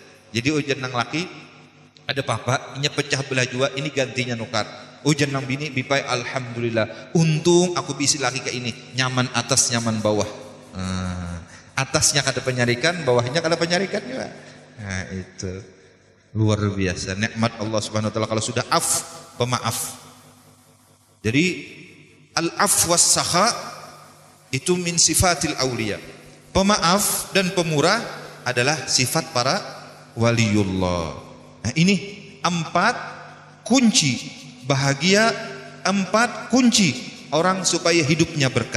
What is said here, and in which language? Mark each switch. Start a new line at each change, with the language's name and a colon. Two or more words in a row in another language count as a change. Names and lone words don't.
Banjar: Jadi ujian nang laki, ada papa, inya pecah belah jua, ini gantinya nukar. Ujian nang bini, bipai alhamdulillah. Untung aku bisi laki ke ini, nyaman atas, nyaman bawah. Atasnya kada penyarikan, bawahnya kada penyarikan juga. Nah, itu luar biasa. Nikmat Allah
Arabic: سبحانه وتعالى
Banjar: kalau sudah pemaaf.
Arabic: Jadi العفو والسخاء itu من صفات الأولياء.
Indonesian: Pemaaf dan pemurah adalah sifat para waliullah. Nah, ini 4 kunci bahagia, 4 kunci orang supaya hidupnya berkah.